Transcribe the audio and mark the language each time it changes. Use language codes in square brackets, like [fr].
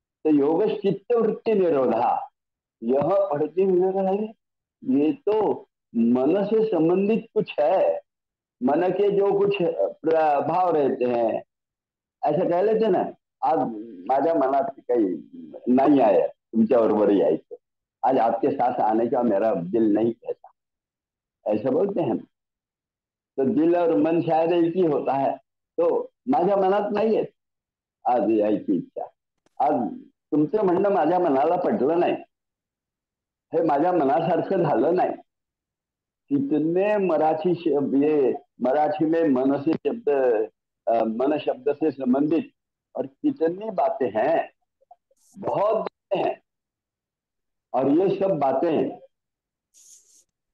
[hi] तो [sa] योग चित्त वृत्ति निरोधा, [hi] यह पढ़ते हुए रहे, ये तो मन से संबंधित कुछ है। मन के जो कुछ प्रभाव रहते हैं, ऐसा कह लेते ना, [mr] आज माझ्या मनात काही नहीं आया तुमच्या बरोबर यायचं, [hi] आज आपके साथ आने का मेरा दिल नहीं कहता, ऐसा बोलते हैं। तो दिल और मन शायद एक ही होता है, तो [mr] माझ्या मनात नाहीये आज यायची इच्छा, आज तुमचं म्हणणं माझ्या मनाला पटलं नाही, हे माझ्या मनासारखं झालं नाही। [hi] कितने मराठी शब्द, ये मराठी में मन से शब्द, मन शब्द से संबंधित और कितनी बातें हैं, बहुत बातें हैं। और ये सब बातें